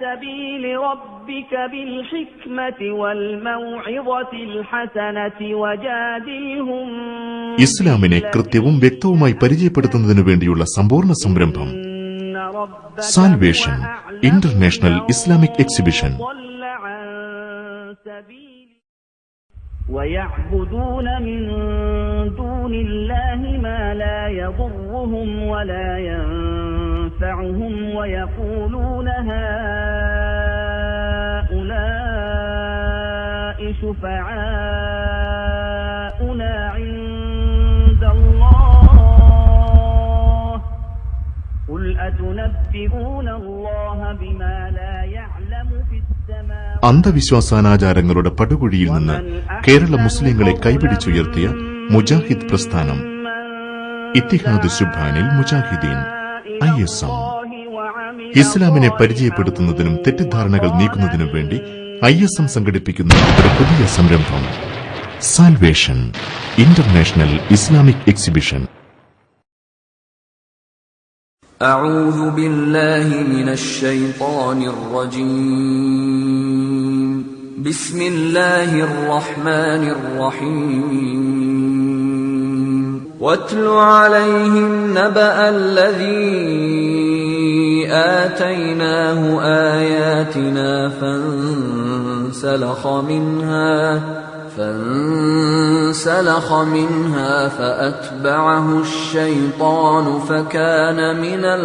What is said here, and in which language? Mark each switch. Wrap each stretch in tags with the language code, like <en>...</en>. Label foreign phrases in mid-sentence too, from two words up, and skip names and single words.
<ml>ഇസ്ലാമിനെ കൃത്യവും വ്യക്തവുമായി പരിചയപ്പെടുത്തുന്നതിനു വേണ്ടിയുള്ള സമ്പൂർണ്ണ സംരംഭം സാൽവേഷൻ ഇന്റർനാഷണൽ ഇസ്ലാമിക് എക്സിബിഷൻ.</ml> <ar>ويعبدون من دون الله ما لا يضرهم ولا ينفعهم ويقولون هؤلاء شفعاؤنا عند الله قل أتنبئون الله بما لا يعلم في</ar> <ml>അന്ധവിശ്വാസാനാചാരങ്ങളുടെ പടുകുഴിയിൽ നിന്ന് കേരള മുസ്ലിങ്ങളെ കൈപിടിച്ചുയർത്തിയ മുജാഹിദ് പ്രസ്ഥാനം ഇത്തിഹാദ് ശുബ്ഹാനിൽ മുജാഹിദീൻ ISM. ഇസ്ലാമിനെ പരിചയപ്പെടുത്തുന്നതിനും തെറ്റിദ്ധാരണകൾ നീക്കുന്നതിനും വേണ്ടി ISM സംഘടിപ്പിക്കുന്ന ഒരു പുതിയ സംരംഭം സാൽവേഷൻ ഇന്റർനാഷണൽ ഇസ്ലാമിക് എക്സിബിഷൻ.</ml> <ar>أعوذ بالله من الشيطان الرجيم بسم الله الرحمن الرحيم واتل عليهم نبأ الذي آتيناه آياتنا فانسلخ منها فأتبعه الشيطان فكان من</ar>